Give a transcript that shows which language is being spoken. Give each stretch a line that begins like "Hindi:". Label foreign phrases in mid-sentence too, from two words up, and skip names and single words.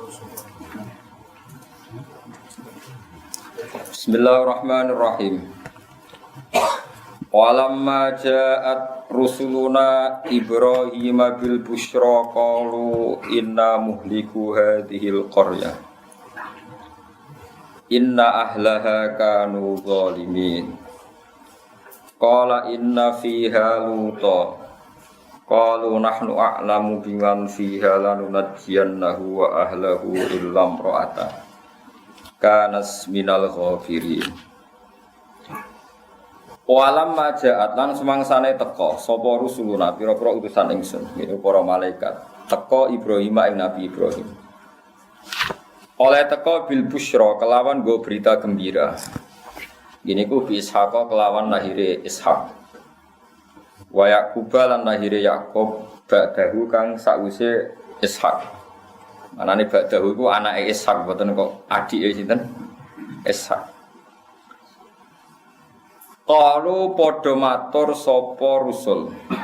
Arabic: بسم الله الرحمن الرحيم. ولما جاءت رسلنا إبراهيم بالبشرى قالوا إنا مهلكو هذه القرية. إن أهلها كانوا ظالمين. قال إن فيها لوطا. قالوا نحن أعلم بمن فيها لننجينه وأهله إلا امرأته كانت من الغافرين. ولما جاءت
Javanese: lan semangsane teka sapa rusuluna pira-pira utusan ingsun yaiku para malaikat teka Ibrahim ing Nabi Ibrahim. Oleh teka
Arabic: بالبشرى
Javanese: kelawan go
Indonesian: berita gembira.
Javanese: Gini ku bi Ishaq kelawan lahire Ishaq. Wa Yaqub lan lahire Yaqub ba'dahu kang sakwise Ishaq. Manane ba'dahu iku anake Ishaq boten kok adike sinten? Ishaq. Qalu padha matur sapa rusul.